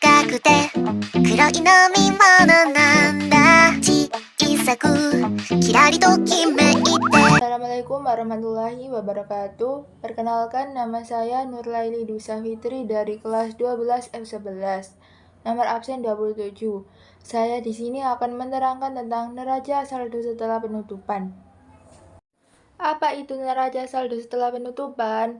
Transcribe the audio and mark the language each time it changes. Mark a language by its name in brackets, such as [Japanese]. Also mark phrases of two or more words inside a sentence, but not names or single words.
[Japanese] くて黒い飲み物なんだ小さくキラリときめいて [Arabic] السلام عليكم ورحمة الله وبركاته. [Indonesian] Perkenalkan, nama saya Nurlaili Dusa Fitri dari kelas 12 F11, nomor absen 27. Saya di sini akan menerangkan tentang neraca saldo setelah penutupan. Apa itu neraca saldo setelah penutupan?